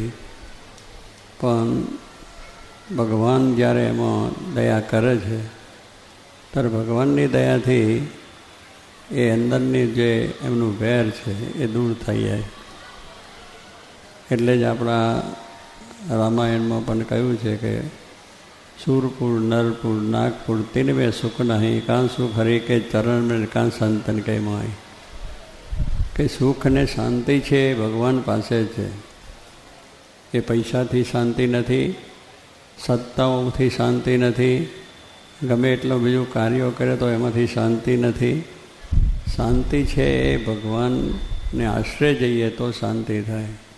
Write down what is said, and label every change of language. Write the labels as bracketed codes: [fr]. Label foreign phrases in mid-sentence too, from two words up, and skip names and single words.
[gu] પણ ભગવાન જ્યારે એમાં દયા કરે છે ત્યારે ભગવાનની દયાથી એ અંદરની જે એમનું વેર છે એ દૂર થઈ જાય. એટલે જ આપણા રામાયણમાં પણ કહ્યું છે કે [hi] सूरपुर नरपुर नागपुर तीन में सुख नहीं, कां सुख हरि के चरण में कां संतन के माय. [gu] કે સુખ ને શાંતિ છે ભગવાન પાસે છે. એ પૈસાથી શાંતિ નથી, સત્તાઓથી શાંતિ નથી, ગમે એટલું બીજું કાર્યો કરે તો એમાંથી શાંતિ નથી. શાંતિ છે એ ભગવાનને આશરે જઈએ તો શાંતિ થાય.